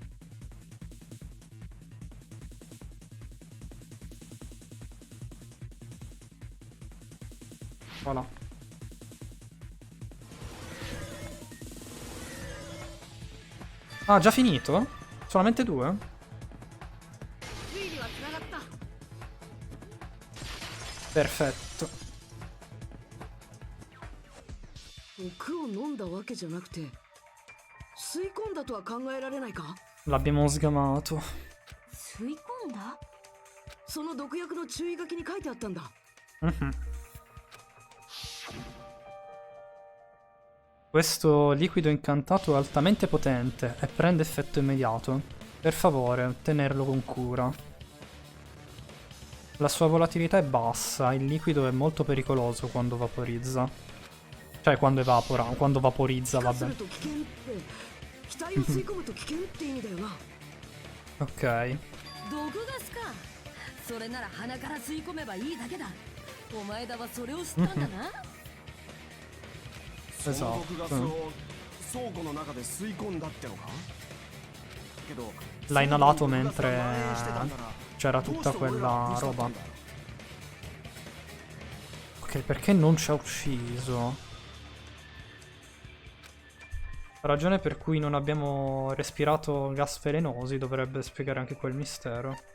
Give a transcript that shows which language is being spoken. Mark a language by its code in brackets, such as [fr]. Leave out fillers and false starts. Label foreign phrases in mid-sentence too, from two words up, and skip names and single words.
[it] Voilà. Ah, già finito? Solamente 2? Perfetto. [ja] 毒を飲んだわけじゃなくて吸い込んだとは考えられないか？ [it] L'abbiamo sgamato. [ja] 吸い込んだ？その毒薬の注意書きに書いてあったんだ。 [it] Questo liquido incantato è altamente potente e prende effetto immediato. Per favore, tenerlo con cura. La sua volatilità è bassa, il liquido è molto pericoloso quando vaporizza. Cioè, quando evapora, quando vaporizza, vabbè. Ok. [ja] 毒ガスか。それなら鼻から吸い込めばいいだけだ。お前だはそれを知ったんだな。その毒ガスを倉庫の中で吸い込んだってのか？けど [it] L'ha inalato mentre c'era tutta quella roba. Ok, perché non ci ha ucciso? La ragione per cui non abbiamo respirato gas velenosi dovrebbe spiegare anche quel mistero.